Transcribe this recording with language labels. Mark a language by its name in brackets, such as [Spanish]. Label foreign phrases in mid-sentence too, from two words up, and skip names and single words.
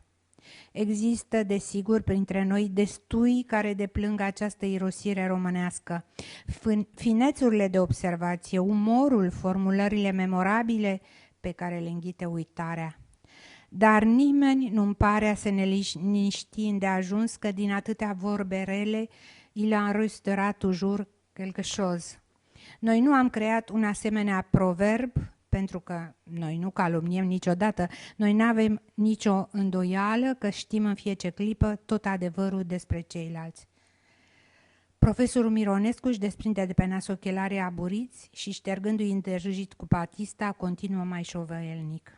[Romanian] Există, desigur, printre noi destui care deplâng această irosire românească. Finețurile de observație, umorul, formulările memorabile pe care le înghite uitarea. Dar nimeni nu-mi pare a se ne liniști îndeajuns că din atâtea vorbe rele, [French] il en restera toujours quelque chose. [Romanian] Noi nu am creat un asemenea proverb, pentru că noi nu calumniem niciodată, noi nu avem nicio îndoială că știm în fiecare clipă tot adevărul despre ceilalți. Profesorul Mironescu își desprinde de pe nas ochelarii aburiți și, ștergându-i îndrăjit cu patista, continuă mai șovăielnic.